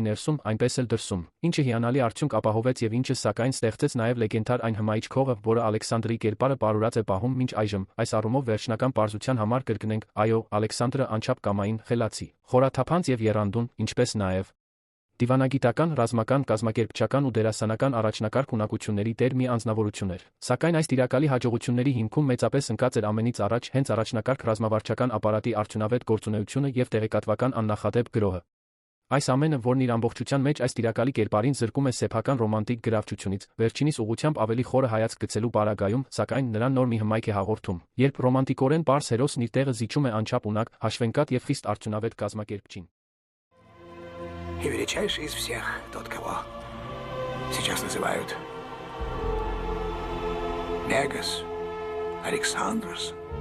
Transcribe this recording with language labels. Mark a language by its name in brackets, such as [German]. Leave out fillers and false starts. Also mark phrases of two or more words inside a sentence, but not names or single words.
[Armenian] ներսում, այնպես էլ դրսում, ինչը հիանալի արդյունք ապահովեց և ինչը սակայն ստեղծեց նաև լեգենդար այն հմայիչ քողը, որը Ալեքսանդրի կերպարը պարուրած է պահում մինչ այժմ։ Այս առումով վերջնական պարզության համար կրկնենք, այո, Ալեքսանդրը անչափ կամային, խելացի, խորաթափանց և եռանդուն, ինչպես նաև դիվանագիտական, ռազմական, կազմակերպչական ու դերասանական առաջնակարգ ունակությունների տեր մի անձնավորություն էր։ Սակայն այս տիրակալի հաջողությունների հիմքում մեծապես ընկած էր ամենից առաջ հենց առաջնակարգ ռազմավարչական ապարատի արդյունավետ գործունեությունը և տեղեկատվական աննախադեպ գրոհը։ Այս ամենը, որն իր ամբողջության մեջ այս տիրակալի կերպարին զրկում է սեփական ռոմանտիկ գրավչությունից, վերջինիս ուղղությամբ ավելի խորը հայացք գցելու պարագայում, սակայն նրան նոր մի հմայք է հաղորդում, երբ ռոմանտիկորեն պարզ հերոսն իր տեղը զիջում է անչափ ունակ, հաշվենկատ եւ խիստ արդյունավետ կազմակերպչին։ [Russian] И величайший из всех тот, кого сейчас называют Мегас Александрос.